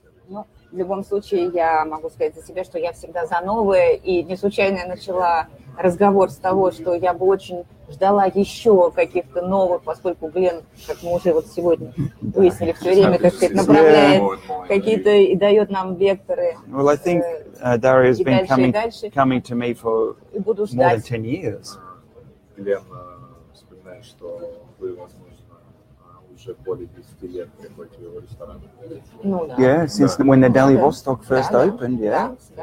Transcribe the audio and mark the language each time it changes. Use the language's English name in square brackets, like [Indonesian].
[Russian] Ну, в любом случае, я могу сказать за себя, что я всегда за новое, и не случайно я начала разговор с того, что я бы очень ждала еще каких-то новых, поскольку Глен, как мы уже вот сегодня выяснили, все время, так сказать, направляет какие-то и дает нам векторы. [English] Well, I think Darya has been coming to me for more than 10 years. [Russian] Глен вспоминает, что вы, возможно, уже более 10 лет приходите в его ресторан. Ну, да. [English] Yeah, since when the Delhi Vostok first opened, yeah.